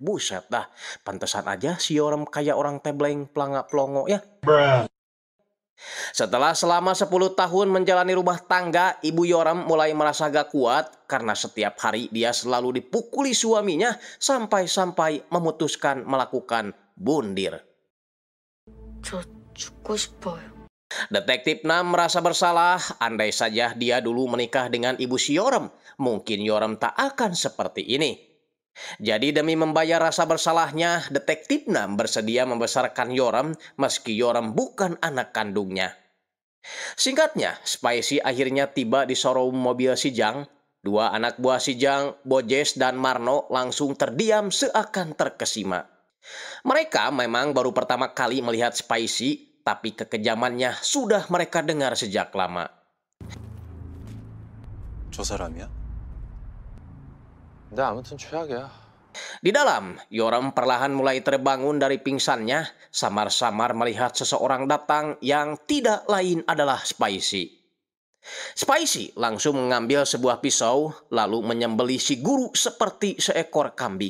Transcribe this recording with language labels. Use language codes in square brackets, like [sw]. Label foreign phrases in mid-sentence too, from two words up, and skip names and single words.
[id] Buset dah, pantesan aja si Yoram kayak orang tebleng pelangak pelongo ya. Setelah selama 10 tahun menjalani rumah tangga, Ibu Yoram mulai merasa gak kuat karena setiap hari dia selalu dipukuli suaminya sampai-sampai memutuskan melakukan bundir. [ko] 저 죽고 싶어요. [id] Detektif Nam merasa bersalah, andai saja dia dulu menikah dengan Ibu si Yoram, mungkin Yoram tak akan seperti ini. Jadi demi membayar rasa bersalahnya, Detektif Nam bersedia membesarkan Yoram meski Yoram bukan anak kandungnya. Singkatnya, Spicy akhirnya tiba di showroom mobil si Jang. 2 anak buah si Jang, Bojes dan Marno langsung terdiam seakan terkesima. Mereka memang baru pertama kali melihat Spicy, tapi kekejamannya sudah mereka dengar sejak lama. [ko] 저 사람이야? 근데 아무튼 최악이야. [id] Di dalam, Yoram perlahan mulai terbangun dari pingsannya, samar-samar melihat seseorang datang yang tidak lain adalah Spicy. Spicy langsung mengambil sebuah pisau, lalu menyembelih si guru seperti seekor kambing.